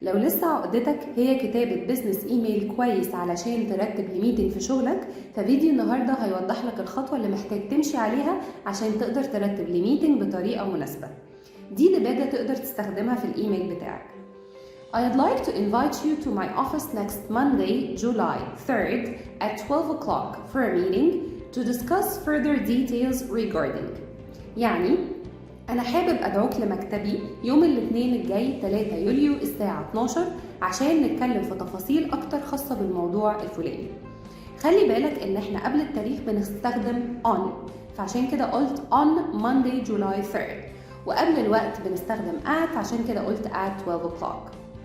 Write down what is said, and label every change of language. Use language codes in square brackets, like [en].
[ar] لو لسه عقدتك هي كتابة بيزنس ايميل كويس علشان ترتب لميتنج في شغلك، ففيديو النهاردة هيوضح لك الخطوة اللي محتاج تمشي عليها عشان تقدر ترتب لميتنج بطريقة مناسبة. دي دباجة تقدر تستخدمها في الايميل بتاعك. [en] I'd like to invite you to my office next Monday, July 3rd at 12 o'clock for a meeting to discuss further details regarding. [ar] يعني أنا حابب أدعوك لمكتبي يوم الاثنين الجاي 3 يوليو الساعة 12 عشان نتكلم في تفاصيل أكتر خاصة بالموضوع الفلاني. خلي بالك إن إحنا قبل التاريخ بنستخدم on، فعشان كده قلت [en] on Monday July 3rd، [ar] وقبل الوقت بنستخدم at، عشان كده قلت [en] at 12 o'clock.